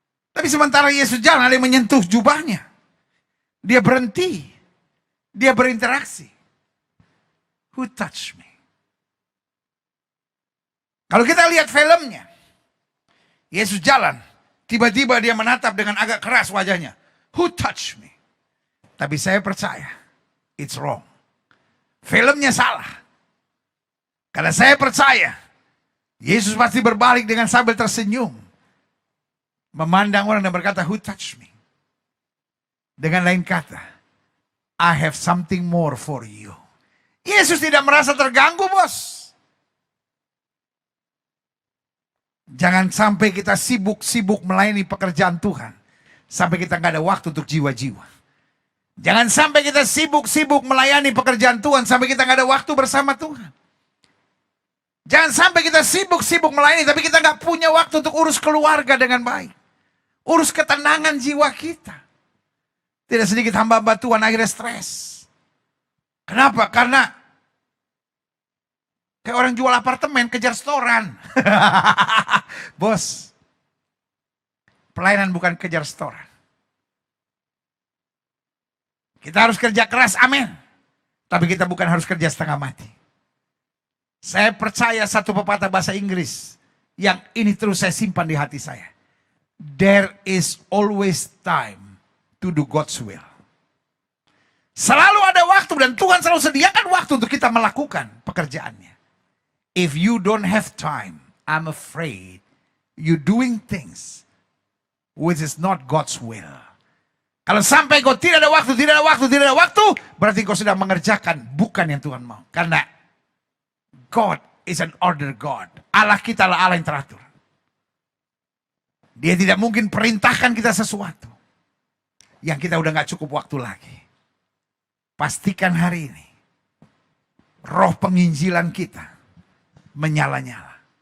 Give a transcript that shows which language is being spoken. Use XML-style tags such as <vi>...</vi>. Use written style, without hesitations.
<id>Tapi sementara Yesus jalan, ada yang menyentuh jubahnya. Dia berhenti. Dia berinteraksi.</id> <en>Who touched me?</en> <id>Kalau kita lihat filmnya, Yesus jalan, tiba-tiba dia menatap dengan agak keras wajahnya.</id> <en>Who touched me?</en> <id>Tapi saya percaya,</id> <en>it's wrong.</en> <id>Filmnya salah. Karena saya percaya, Yesus pasti berbalik dengan sambil tersenyum. Memandang orang dan berkata,</id> <en>who touched me?</en> <id>Dengan lain kata,</id> <en>I have something more for you.</en> <id>Yesus tidak merasa terganggu, bos. Jangan sampai kita sibuk-sibuk melayani pekerjaan Tuhan. Sampai kita nggak ada waktu untuk jiwa-jiwa. Jangan sampai kita sibuk-sibuk melayani pekerjaan Tuhan. Sampai kita nggak ada waktu bersama Tuhan. Jangan sampai kita sibuk-sibuk melayani. Tapi kita nggak punya waktu untuk urus keluarga dengan baik. Urus ketenangan jiwa kita. Tidak sedikit hamba-hamba Tuhan akhirnya stres. Kenapa? Karena kayak orang jual apartemen kejar setoran. Bos, pelayanan bukan kejar setoran. Kita harus kerja keras, amin. Tapi kita bukan harus kerja setengah mati. Saya percaya satu pepatah bahasa Inggris yang ini terus saya simpan di hati saya.</id> <en>There is always time to do God's will.</en> <id>Selalu ada waktu dan Tuhan selalu sediakan waktu untuk kita melakukan pekerjaannya.</id> <en>If you don't have time, I'm afraid you doing things which is not God's will.</en> <id>Kalau sampai kau tidak ada waktu, berarti kau sedang mengerjakan bukan yang Tuhan mau. Karena</id> <en>God is an order God.</en> <id>Allah kita adalah Allah yang teratur. Dia tidak mungkin perintahkan kita sesuatu yang kita udah gak cukup waktu lagi. Pastikan hari ini roh penginjilan kita menyala-nyala.</id>